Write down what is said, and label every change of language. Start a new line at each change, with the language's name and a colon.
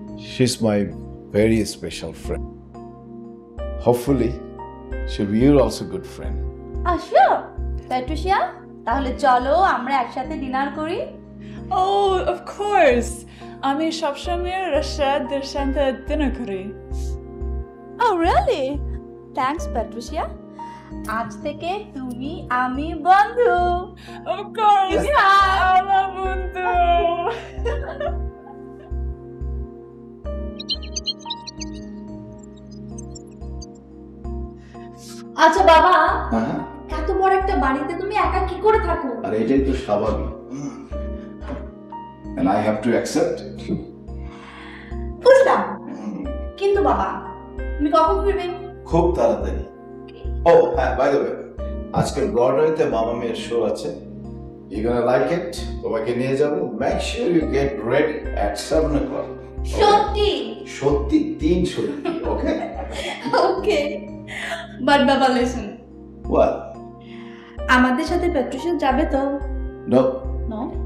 English: She's my very special friend. Hopefully, she'll be your also good friend.
Bangla: আসো Patricia, তাহলে চলো আমরা একসাথে ডিনার করি।
English: Oh, of course.
Bangla: আমি সবসময় রাশাদের সাথে ডিনার করি।
English: Oh really? Thanks Patricia.
Bangla: আজ থেকে তুমি আমি বন্ধু।
English: Of course. Yeah.
Bangla: আমার বন্ধু। আচ্ছা বাবা, হ্যাঁ, এত বড় একটা বাড়িতে তুমি একা কি করে থাকো? আর এটাই তো স্বাভাবিক।
English: And I have to accept it.
Bangla: বুঝলাম, কিন্তু বাবা তুমি কখন ফিরবে? খুব তাড়াতাড়ি। ও হ্যাঁ,
English: by the way,
Bangla: আজকে ব্রডওয়েতে মামা মেয়ের শো আছে।
English: You gonna like it?
Bangla: তোমাকে নিয়ে যাব।
English: Make sure you get ready at 7 o'clock.
Bangla: সত্যি? সত্যি, 3 সত্যি, ওকে?
English: Okay, but বাবা listen, What?
Bangla: আমাদের সাথে প্যাট্রিশিয়া যাবে তো?
English: No, no.